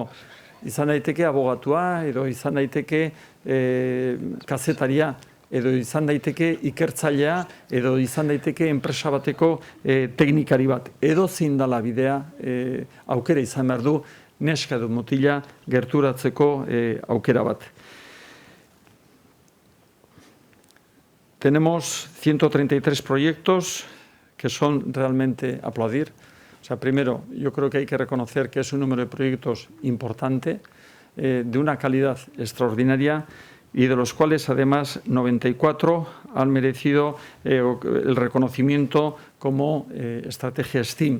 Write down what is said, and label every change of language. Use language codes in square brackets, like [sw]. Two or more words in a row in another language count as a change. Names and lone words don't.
[eu] Izan daiteke abogatua, edo izan daiteke kazetaria, edo izan daiteke ikertzailea, edo izan daiteke enpresa bateko teknikari bat. Edozein dala bidea aukera izan behar du neska edo mutila gerturatzeko aukera bat. [es] Tenemos 133 proyectos que son realmente aplaudir. O sea, primero, yo creo que hay que reconocer que es un número de proyectos importante, de una calidad extraordinaria y de los cuales además 94 han merecido el reconocimiento como estrategia STEAM.